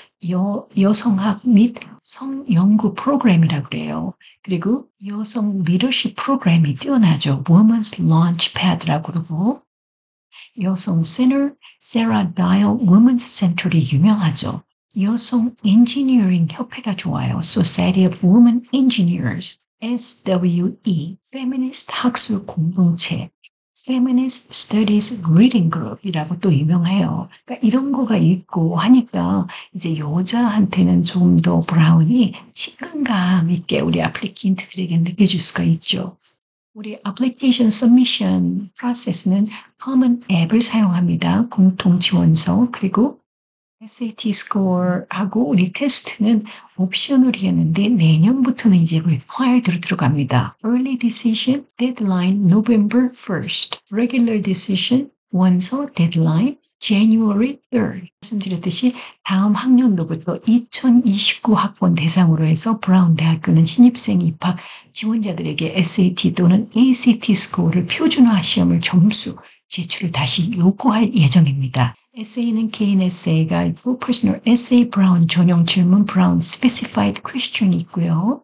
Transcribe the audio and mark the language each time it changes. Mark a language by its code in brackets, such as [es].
[ko] 여성학 및 성연구 프로그램이라고 그래요. 그리고 여성 리더십 프로그램이 뛰어나죠. Women's Launchpad라고 그러고 여성 센터 세라 다일 Women's Center이 유명하죠. 여성 엔지니어링 협회가 좋아요. Society of Women Engineers, SWE, 페미니스트 학술 공동체, Feminist Studies Reading Group이라고 또 유명해요. 그러니까 이런 거가 있고 하니까 이제 여자한테는 좀 더 브라운이 친근감 있게 우리 애플리칸트들에게 느껴질 수가 있죠. 우리 애플리케이션 서미션 프로세스는 Common 앱을 사용합니다. 공통 지원서 그리고 SAT 스코어하고 우리 테스트는 옵셔널이었는데 내년부터는 이제 required로 들어갑니다. [en] Early decision, deadline November 1st. Regular decision, [ko] 원서, [en] deadline January 3rd. [ko] 말씀드렸듯이 다음 학년도부터 2029 학번 대상으로 해서 브라운 대학교는 신입생 입학 지원자들에게 SAT 또는 ACT 스코어를 표준화 시험을 점수 제출을 다시 요구할 예정입니다. 에세이는 개인 에세이가 있고 Personal Essay 브라운 전용 질문 브라운 Specified Question이 있고요.